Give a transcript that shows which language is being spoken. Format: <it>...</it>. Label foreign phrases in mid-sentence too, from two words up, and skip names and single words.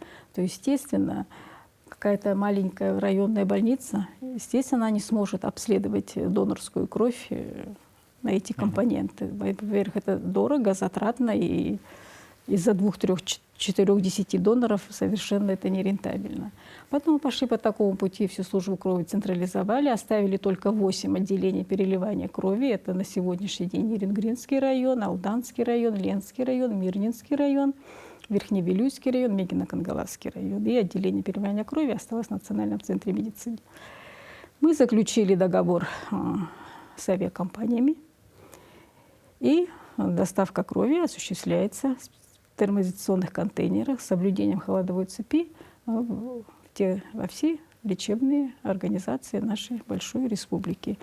<ru>То, естественно, какая-то маленькая районная больница, естественно, она не сможет обследовать донорскую кровь на эти компоненты. Во-первых, это дорого, затратно, и из-за 2, 3, 4, 10 доноров совершенно это нерентабельно. Поэтому мы пошли по такому пути, всю службу крови централизовали, оставили только 8 отделений переливания крови. Это на сегодняшний день Еренгринский район, Алданский район, Ленский район, Мирнинский район, Верхневилюйский район, Мегино-Кангаласский район. И отделение переливания крови осталось в Национальном центре медицины. Мы заключили договор с авиакомпаниями, и доставка крови осуществляется в термоизоляционных контейнерах с соблюдением холодовой цепи во все лечебные организации нашей большой республики.</ru>